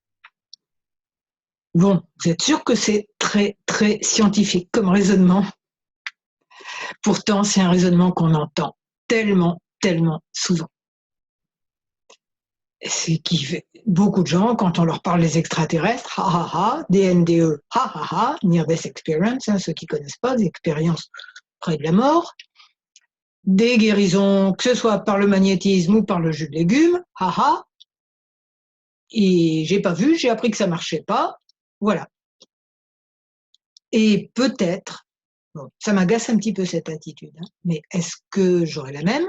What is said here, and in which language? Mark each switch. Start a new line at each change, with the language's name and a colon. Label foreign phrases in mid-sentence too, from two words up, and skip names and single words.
French: Bon, vous êtes sûr que c'est très, très scientifique comme raisonnement. Pourtant, c'est un raisonnement qu'on entend tellement, tellement souvent. C'est qui fait beaucoup de gens, quand on leur parle des extraterrestres, ha ha ha, des NDE, ha ha ha,
English: Near Death Experience,
French: hein, ceux qui ne connaissent pas, des expériences près de la mort, des guérisons, que ce soit par le magnétisme ou par le jus de légumes, ha ha, et j'ai pas vu, j'ai appris que ça marchait pas, voilà. Et peut-être, bon, ça m'agace un petit peu cette attitude, hein, mais est-ce que j'aurai la même?